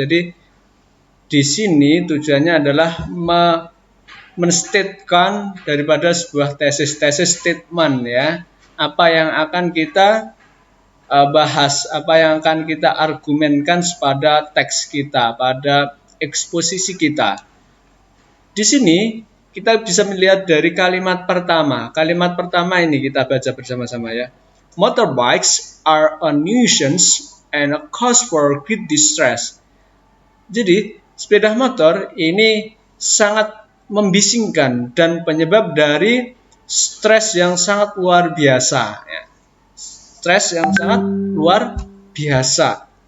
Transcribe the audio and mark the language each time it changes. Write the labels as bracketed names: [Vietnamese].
[Indonesian] Jadi di sini tujuannya adalah menstatekan daripada sebuah tesis statement ya, apa yang akan kita bahas, apa yang akan kita argumenkan pada teks kita, pada eksposisi kita. Di sini kita bisa melihat dari kalimat pertama. Kalimat pertama ini kita baca bersama-sama ya. [English] Motorbikes are a nuisance and a cause for great distress. [Indonesian] Jadi sepeda motor ini sangat membisingkan dan penyebab dari stres yang sangat luar biasa ya. Stres yang sangat luar biasa.